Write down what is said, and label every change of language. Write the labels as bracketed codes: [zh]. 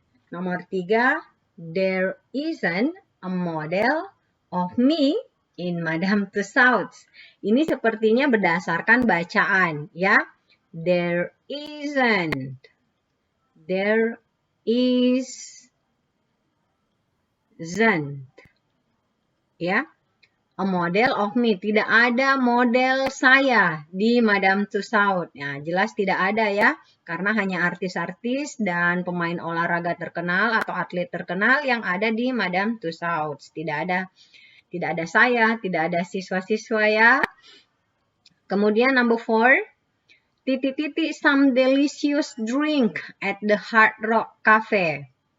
[id] Nomor 3, [en] there isn't a model of me in Madame Tussauds. [id] Ini sepertinya berdasarkan bacaan ya. [en] There isn't. There isn't. Ya. A model of me. [id] Tidak ada model saya di Madame Tussauds. Ya, jelas tidak ada ya. Karena hanya artis-artis dan pemain olahraga terkenal atau atlet terkenal yang ada di Madame Tussauds. Tidak ada saya, tidak ada siswa-siswa ya. Kemudian [en] number 4. Some delicious drink at the Hard Rock Cafe.